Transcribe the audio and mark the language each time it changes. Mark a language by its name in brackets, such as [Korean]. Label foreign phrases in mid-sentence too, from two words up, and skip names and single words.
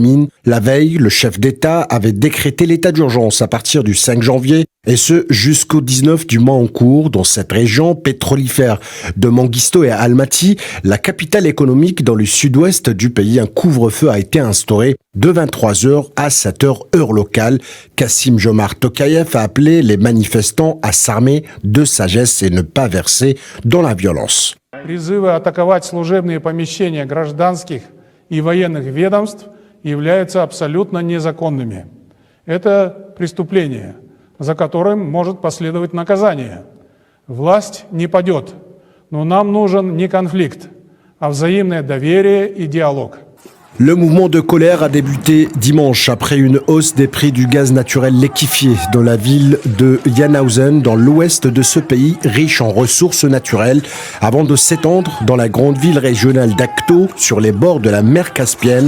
[French] La veille, le chef d'État avait décrété l'état d'urgence à partir du 5 janvier Et ce, jusqu'au 19 du mois en cours, dans cette région pétrolifère de Manguisto et Almaty, la capitale économique dans le sud-ouest du pays. Un couvre-feu a été instauré de 23h à 7h heure locale. Kassim Jomart Tokayev a appelé les manifestants à s'armer de sagesse et ne pas verser dans la violence. [Russian] Призывы атаковать служебные помещения гражданских и военных ведомств являются абсолютно незаконными. Это преступление, за которым может последовать наказание. Власть не падет, но нам нужен не конфликт, а взаимное доверие и диалог. [French] Le mouvement de colère a débuté dimanche après une hausse des prix du gaz naturel liquéfié dans la ville de Janhausen, dans l'ouest de ce pays riche en ressources naturelles, avant de s'étendre dans la grande ville régionale d'Akto, sur les bords de la mer Caspienne.